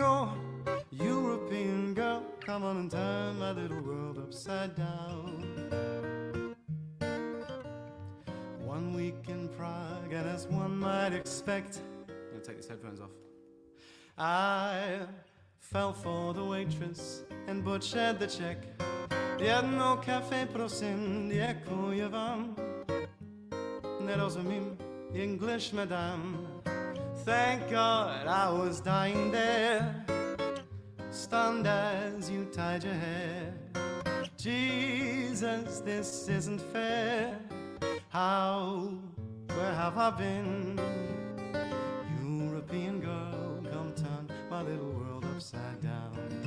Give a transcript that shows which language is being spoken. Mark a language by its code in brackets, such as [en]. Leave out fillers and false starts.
[en] Oh, European girl, come on and turn my little world upside down. 1 week in Prague, and as one might expect, I'm gonna take these headphones off. I fell for the waitress and butchered the check. [cs] Jedno kafe prosím, děkuji vám. Nerozumím English, madame. [en] Thank God I was dying there, stunned as you tied your hair. Jesus, this isn't fair. Where have I been? European girl, come turn my little world upside down.